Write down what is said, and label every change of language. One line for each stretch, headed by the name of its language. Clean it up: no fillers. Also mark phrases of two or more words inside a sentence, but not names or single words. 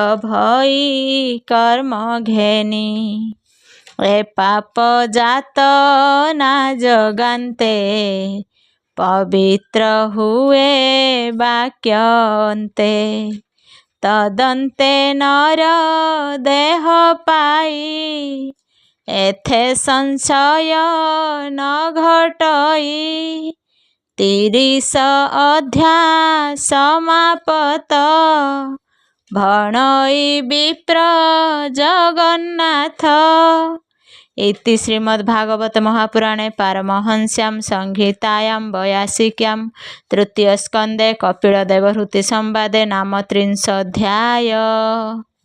Odia: ଭଇ କର୍ମ ଘେନି ଏ ପାପ ଯାତନା ଜଗାନ୍ତେ ପବିତ୍ର ହୁଏ ବାକ୍ୟନ୍ତେ ତଦନ୍ତେ ନର ଦେହ ପାଇ ଏଥେ ସଂଶୟ ନ ଘଟଇ 30 ଅଧ୍ୟାୟ ସମାପତ ଭଣଇ ବିପ୍ର ଜଗନ୍ନାଥ
Sanskrit: इति श्रीमद्भागवत महापुराणे पारमहंस्यां संहितायां 82 तृतीय स्कंदे कपिल देवहूति संवादे नाम 30 अध्याय।